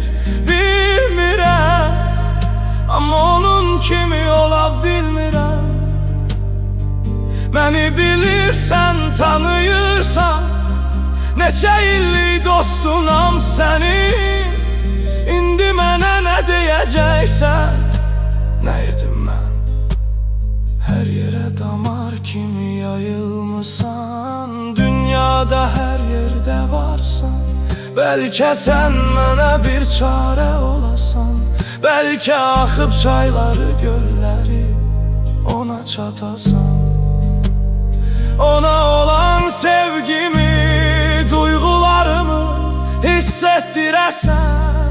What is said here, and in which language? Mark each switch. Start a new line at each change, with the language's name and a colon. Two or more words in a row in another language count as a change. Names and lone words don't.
Azerbaijani: Bilmirəm, amma onun kimi ola bilmirəm. Məni bilirsən, tanıyırsan, neçə illik dostunam sənin. İndi mənə nə deyəcəksən? Nə edim mən? Her yere damar kimi yayılmışsan, dünyada her yerde varsan. Belki sen mənə bir çare olasan, belki axıb çayları, gölleri ona çatasan. Ona olan sevgimi, duygularımı hissettirəsən.